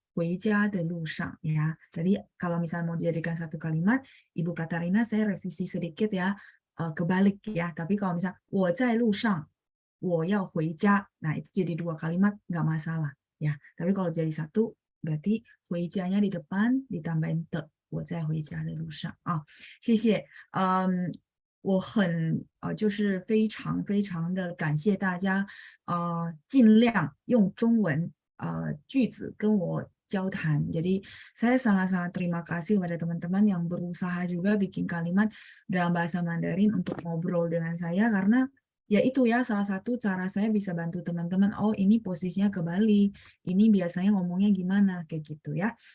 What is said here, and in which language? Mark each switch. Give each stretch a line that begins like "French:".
Chinese: 回家的路上
Indonesian: ya. Jadi kalau misalnya mau dijadikan satu kalimat, Ibu Katarina saya revisi sedikit ya, kebalik ya. Tapi kalau misalnya
Chinese: 我在路上我要回家,
Indonesian: nah itu jadi 2 kalimat nggak masalah ya. Tapi kalau jadi satu berarti 回家nya di depan ditambahin 的，
Chinese: 我在回家的路上啊，谢谢。我就是非常非常的感谢大家，尽量用中文句子跟我交谈.
Indonesian: Jadi saya sangat-sangat terima kasih kepada teman-teman yang berusaha juga bikin kalimat dalam bahasa Mandarin untuk ngobrol dengan saya, karena ya itu ya salah satu cara saya bisa bantu teman-teman. Oh, ini posisinya kebalik, ini biasanya ngomongnya gimana, kayak gitu ya.